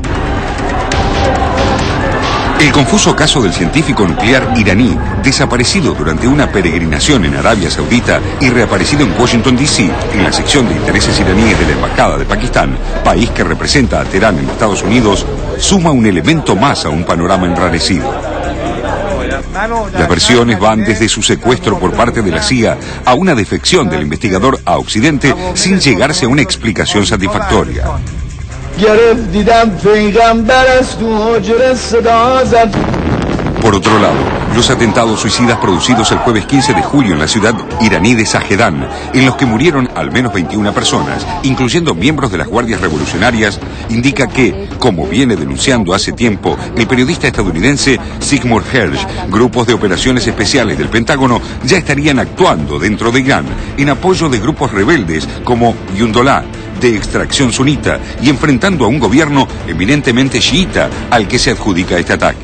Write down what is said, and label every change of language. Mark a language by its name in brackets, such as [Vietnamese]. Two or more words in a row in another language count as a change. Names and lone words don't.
[Spanish] El confuso caso del científico nuclear iraní, desaparecido durante una peregrinación en Arabia Saudita y reaparecido en Washington, D.C., en la sección de intereses iraníes de la Embajada de Pakistán, país que representa a Teherán en Estados Unidos, suma un elemento más a un panorama enrarecido. Las versiones van desde su secuestro por parte de la CIA a una defección del investigador a Occidente sin llegarse a una explicación satisfactoria. [Persian] گرفت دیدم پیغمبر از تو حجره صدا زد [Spanish] Por otro lado, los atentados suicidas producidos el jueves 15 de julio en la ciudad iraní de Zahedan, en los que murieron al menos 21 personas, incluyendo miembros de las guardias revolucionarias, indica que, como viene denunciando hace tiempo el periodista estadounidense Seymour Hersh, grupos de operaciones especiales del Pentágono ya estarían actuando dentro de Irán en apoyo de grupos rebeldes como Yundolá, de extracción sunita, y enfrentando a un gobierno eminentemente chiita al que se adjudica este ataque.